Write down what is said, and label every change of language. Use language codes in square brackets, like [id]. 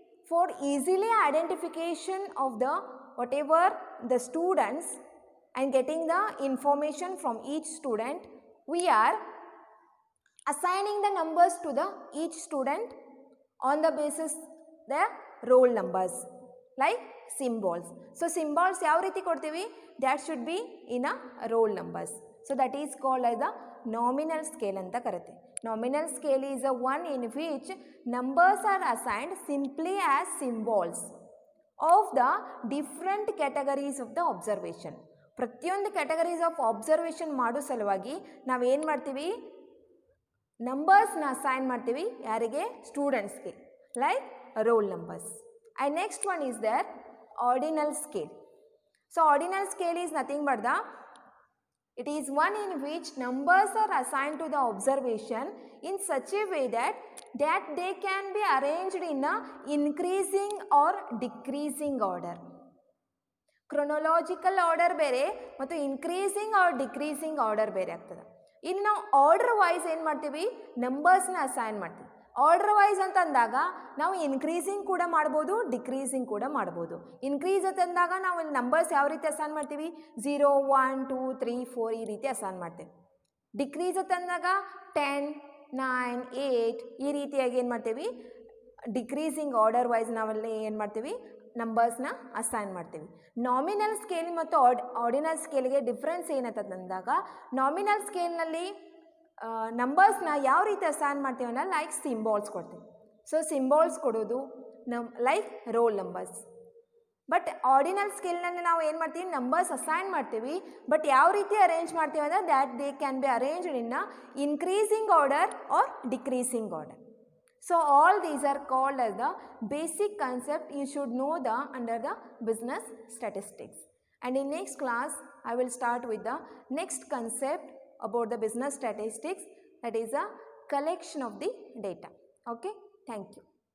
[en] For easily identification of the whatever the students and getting the information from each student, we are assigning the numbers to the each student on the basis their roll numbers like symbols. [kn] So symbols ಯಾವ ರೀತಿ ಕೊಡ್ತೀವಿ? [en] that should be in a roll numbers. So that is called as the nominal scale [kn] ಅಂತ ಕರಿತೀವಿ. [en] Nominal scale is a one in which numbers are assigned simply as symbols of the different categories of the observation. [kn] ಪ್ರತಿಯೊಂದು categories of observation ಮಾಡೋ ಸಲುವಾಗಿ ನಾವೇನು ಮಾಡ್ತೀವಿ, ನಂಬರ್ಸ್ನ assign ಮಾಡ್ತೀವಿ. ಯಾರಿಗೆ? [en] ಸ್ಟೂಡೆಂಟ್ಸ್ಗೆ, like roll numbers. And next one is the ordinal scale. So ordinal scale is nothing but the It is one in which numbers are assigned to the observation in such a way that they can be arranged in a increasing or decreasing order. [kn] Chronological order ಬೇರೆ ಮತ್ತು increasing R decreasing order ಬೇರೆ ಆಗ್ತದೆ. ಇನ್ನು ನಾವು order wise ಏನು ಮಾಡ್ತೀವಿ, ನಂಬರ್ಸ್ನ assign ಮಾಡ್ತೀವಿ. Order wise ಅಂತ ಅಂದಾಗ ನಾವು ಇನ್ಕ್ರೀಸಿಂಗ್ ಕೂಡ ಮಾಡ್ಬೋದು, ಡಿಕ್ರೀಸಿಂಗ್ ಕೂಡ ಮಾಡ್ಬೋದು. ಇನ್ಕ್ರೀಸ್ ಅಂತಂದಾಗ ನಾವು ಇಲ್ಲಿ ನಂಬರ್ಸ್ ಯಾವ ರೀತಿ ಅಸೈನ್ ಮಾಡ್ತೀವಿ, 0 1 2 3 4 ಈ ರೀತಿ ಅಸೈನ್ ಮಾಡ್ತೀವಿ. ಡಿಕ್ರೀಸ್ ಅಂತಂದಾಗ 10 9 8 ಈ ರೀತಿಯಾಗಿ ಏನು ಮಾಡ್ತೀವಿ, ಡಿಕ್ರೀಸಿಂಗ್ ಆರ್ಡರ್ ವೈಸ್ ನಾವಲ್ಲಿ ಏನು ಮಾಡ್ತೀವಿ, ನಂಬರ್ಸ್ನ ಅಸೈನ್ ಮಾಡ್ತೀವಿ. ನಾಮಿನಲ್ ಸ್ಕೇಲ್ ಮತ್ತು ಆರ್ಡಿನಲ್ ಸ್ಕೇಲ್ಗೆ ಡಿಫ್ರೆನ್ಸ್ ಏನಂತಂದಾಗ, ನಾಮಿನಲ್ ಸ್ಕೇಲ್ನಲ್ಲಿ ನಂಬರ್ಸ್ನ ಯಾವ ರೀತಿ ಅಸೈನ್ ಮಾಡ್ತೀವಿ ಅಂದರೆ ಲೈಕ್ ಸಿಂಬಾಲ್ಸ್ ಕೊಡ್ತೀವಿ. ಸೊ ಸಿಂಬಾಲ್ಸ್ ಕೊಡೋದು like roll numbers. But ordinal ಸ್ಕೇಲ್ನಲ್ಲಿ ನಾವು ಏನು ಮಾಡ್ತೀವಿ, ನಂಬರ್ಸ್ ಅಸೈನ್ ಮಾಡ್ತೀವಿ. ಬಟ್ ಯಾವ ರೀತಿ ಅರೇಂಜ್ ಮಾಡ್ತೀವಿ ಅಂದರೆ [en] That they can be arranged in a increasing order or decreasing order. So all these are called as the basic concept you should know under the business statistics. And in next class I will start with the next concept about the business statistics, that is a collection of the data. Okay, thank you.